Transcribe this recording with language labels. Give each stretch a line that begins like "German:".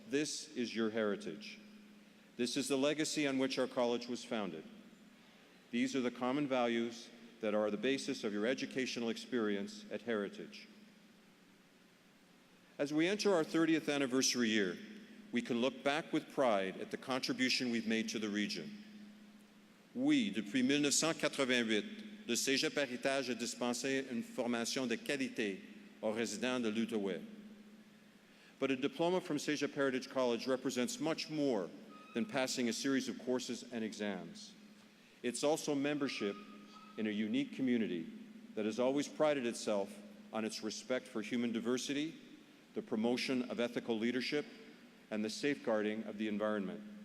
English: This is your heritage. This is the legacy on which our college was founded. These are the common values that are the basis of your educational experience at Heritage. As we enter our 30th anniversary year, we can look back with pride at the contribution we've made to the region.
French: Oui, depuis 1988, le Cégep Héritage a dispensé une formation de qualité aux résidents de l'Outaouais.
English: But a diploma from Cégep Heritage College represents much more than passing a series of courses and exams. It's also membership in a unique community that has always prided itself on its respect for human diversity, the promotion of ethical leadership, and the safeguarding of the environment.